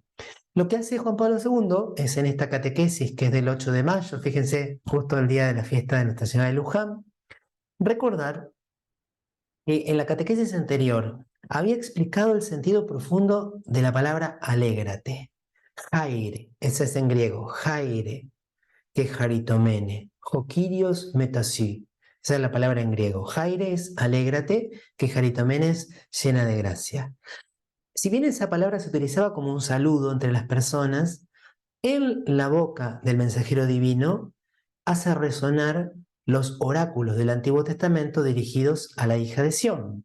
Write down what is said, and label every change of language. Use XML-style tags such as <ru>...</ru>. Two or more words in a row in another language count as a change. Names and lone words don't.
<es>Lo que hace Juan Pablo II es en esta catequesis, que es del 8 de mayo, fíjense, justo el día de la fiesta de Nuestra Señora de Luján, recordar que en la catequesis anterior había explicado el sentido profundo de la palabra alégrate.</es> <el>Jaire,</el> <es>ese es en griego,</es> <el>χαῖρε, κεχαριτωμένη, ὁ κύριος μετὰ σοῦ.</el> <es>Esa es la palabra en griego. Jaire es alégrate, que jaritomene es llena de gracia. Si bien esa palabra se utilizaba como un saludo entre las personas, en la boca del mensajero divino hace resonar los oráculos del Antiguo Testamento dirigidos a la hija de Sión.</es>